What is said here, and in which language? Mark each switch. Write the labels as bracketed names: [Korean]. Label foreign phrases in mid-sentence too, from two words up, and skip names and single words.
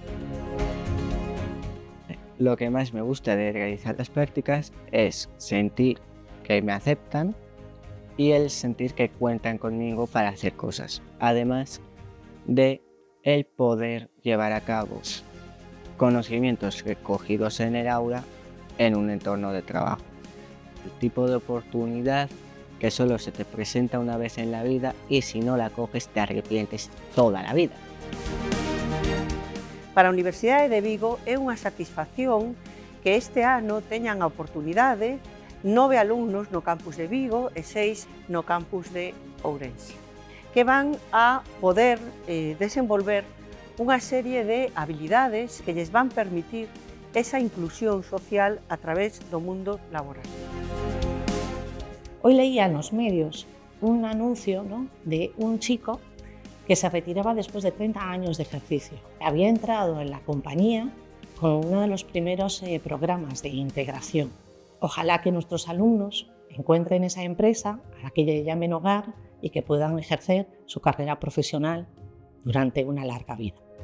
[Spanish] Lo que más me gusta de realizar las prácticas es sentir que me aceptan y el sentir que cuentan conmigo para hacer cosas, además de el poder llevar a cabo conocimientos recogidos en el aula en un entorno de trabajo. El tipo de oportunidad que solo se te presenta una vez en la vida y si no la coges te arrepientes toda la vida. [Galician] Para a Universidade de Vigo é unha satisfacción que este ano teñan a oportunidade 9 alumnos no campus de Vigo e 6 no campus de Ourense, que van a poder desenvolver unha serie de habilidades que lles van permitir esa inclusión social a través do mundo laboral. [Spanish] Hoy leía en los medios un anuncio, ¿no?, de un chico que se retiraba después de 30 años de ejercicio. Había entrado en la compañía con uno de los primeros programas de integración. Ojalá que nuestros alumnos encuentren esa empresa a la que llamen hogar y que puedan ejercer su carrera profesional durante una larga vida.